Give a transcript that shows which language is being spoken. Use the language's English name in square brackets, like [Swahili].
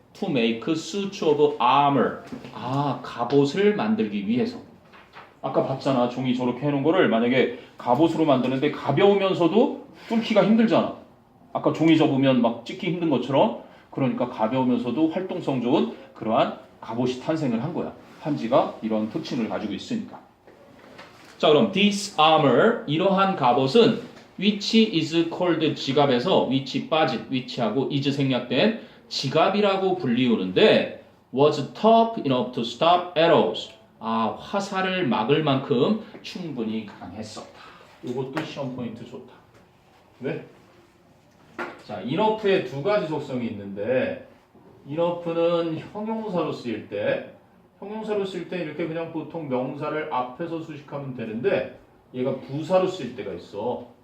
[English] To make suits of armor. 갑옷을 만들기 위해서. 아까 봤잖아. [Korean] 종이 저렇게 해놓은 거를 만약에 갑옷으로 만드는데 가벼우면서도 뚫기가 힘들잖아. 아까 종이 접으면 막 찍기 힘든 것처럼. 그러니까 가벼우면서도 활동성 좋은 그러한 갑옷이 탄생을 한 거야. 한지가 이런 특징을 가지고 있으니까. 자, 그럼 this armor, 이러한 갑옷은 which is called 지갑에서 which 빠진, which하고 is 생략된 지갑이라고 불리우는데 was tough enough to stop arrows. 화살을 막을 만큼 충분히 강했었다. 이것도 시험 포인트 좋다. 왜? 자, enough의 두 가지 속성이 있는데 enough는 형용사로 쓰일 때 이렇게 그냥 보통 명사를 앞에서 수식하면 되는데 얘가 부사로 쓰일 때가 있어.